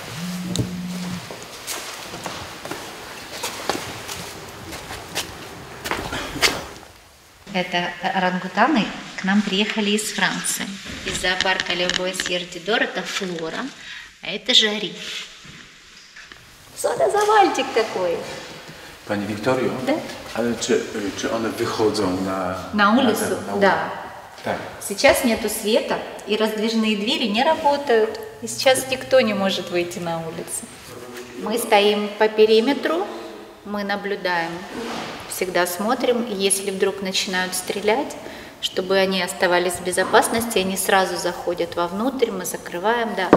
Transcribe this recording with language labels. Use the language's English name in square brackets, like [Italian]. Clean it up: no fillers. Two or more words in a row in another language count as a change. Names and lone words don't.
[Russian] Это орангутаны к нам приехали из Франции. Из зоопарка Le Boissier-Didor, это Флора, а это Жари. Что это за мальчик такой? [Polish] Pani Wiktorio? [Russian] Да. [Polish] Ale czy one wychodzą [Russian] На улицу? [Polish] na [Russian] Да. [Polish] Tak. [Russian] Сейчас нету света, и раздвижные двери не работают. И сейчас никто не может выйти на улицу. Мы стоим по периметру, мы наблюдаем, всегда смотрим. И если вдруг начинают стрелять, чтобы они оставались в безопасности, они сразу заходят вовнутрь, мы закрываем, да.